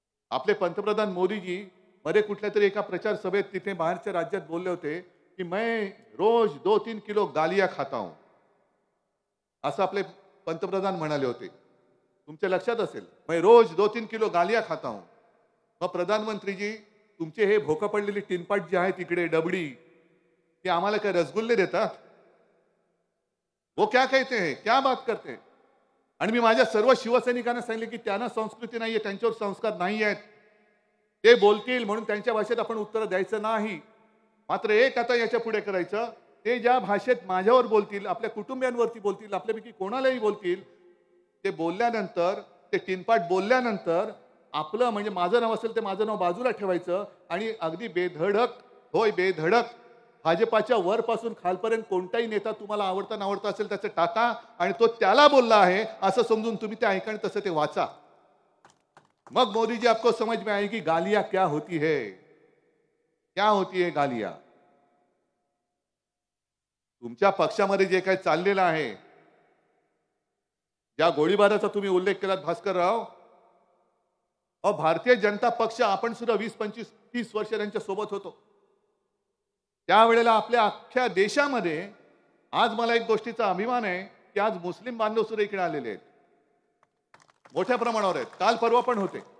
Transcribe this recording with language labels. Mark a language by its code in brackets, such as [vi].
[mr] आपले पंतप्रधान मोदीजी मध्ये कुठल्या तरी एका प्रचार सभेत तिथे बाहेरच्या राज्यात बोलले होते की [hi] मैं रोज 2-3 किलो गालिया खाता हूं, [mr] असं आपले पंतप्रधान म्हणाले होते. तुमच्या लक्षात असेल, [hi] मैं रोज 2-3 किलो गालिया खाता हूं. [mr] मग प्रधानमंत्रीजी तुमचे हे भोकं पडलेली टिनपाट जी आहे तिकडे डबडी ते आम्हाला काय रसगुल्ले देतात. [hi] वो क्या कहते हैं, क्या बात करते हैं. [mr] आणि मी माझ्या सर्व शिवसैनिकांना सांगितले की त्यांना संस्कृती नाहीये, त्यांच्यावर संस्कार नाही आहेत, ते बोलतील म्हणून त्यांच्या भाषेत आपण उत्तर द्यायचं नाही. मात्र एक आता याच्या पुढे करायचं, ते ज्या भाषेत माझ्यावर बोलतील, आपल्या कुटुंबियांवरती बोलतील, आपल्यापैकी कोणालाही बोलतील, ते बोलल्यानंतर ते टिनपाट बोलल्यानंतर आपलं म्हणजे माझं नाव असेल ते माझं नाव बाजूला ठेवायचं आणि अगदी बेधडक होय बेधडक भाजपाच्या वरपासून खालपर्यंत कोणताही नेता तुम्हाला आवडता नावडता असेल त्याचं टाका आणि तो त्याला बोलला आहे असं समजून तुम्ही ते ऐका आणि तसं ते वाचा. [hi] मग मोदी जी आपको समझ में आएगी गालियां क्या होती है, क्या होती है गालियां. [mr] तुमच्या पक्षामध्ये जे काही चाललेलं आहे, ज्या गोळीबाराचा तुम्ही उल्लेख केलात भास्करराव, भारतीय जनता पक्ष आपण सुद्धा 20, 25, 30 वर्ष त्यांच्या सोबत होतो. त्यावेळेला आपल्या अख्ख्या देशामध्ये आज मला एक गोष्टीचा अभिमान आहे की आज मुस्लिम बांधव सुद्धा इकडे आलेले आहेत, मोठ्या प्रमाणावर आहेत. काल परवा पण होते.